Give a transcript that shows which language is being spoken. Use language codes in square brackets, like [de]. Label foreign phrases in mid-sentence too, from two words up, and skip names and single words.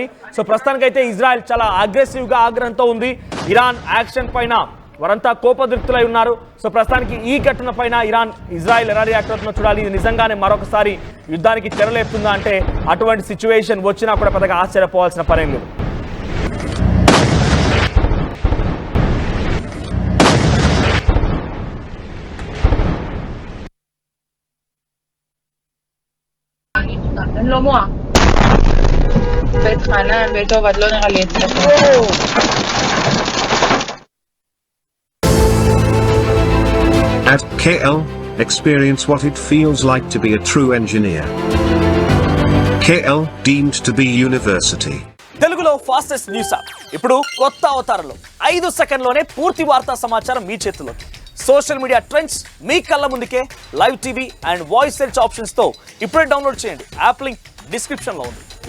[te] సో ప్రస్తుతానికైతే ఇజ్రాయెల్ చాలా అగ్రెసివ్గా ఆగ్రహంతో ఉంది. ఇరాన్ యాక్షన్ పైన వారంతా కోపదృప్తులై ఉన్నారు. సో ప్రస్తుతానికి ఈ ఘటన పైన ఇజ్రాయెల్ ఎలా రియాక్ట్ అవుతుందో చూడాలి. ఇది నిజంగానే మరొకసారి యుద్ధానికి తెరలేపుతుందా అంటే అటువంటి సిచ్యువేషన్ వచ్చినా కూడా పెద్దగా ఆశ్చర్యపోవాల్సిన పనేం లేదు. [he] לא מועה. בית חנן, בית עובד, לא נראה לי אצלך. [en] At KL, experience what it feels like to be a true engineer. KL, deemed to be university. [te] తెలుగులో [en] fastest news app [te] ఇప్పుడు కొత్త అవతారంలో 5 సెకండ్లోనే పూర్తి వార్తా సమాచారం మీ చేతిలోకి. [en] social media trends [te] మీ కళ్ళ ముందుకే [en] live TV and voice search options [te] తో ఇప్పుడే డౌన్లోడ్ చేయండి. [en] app link description [te] లో ఉంది.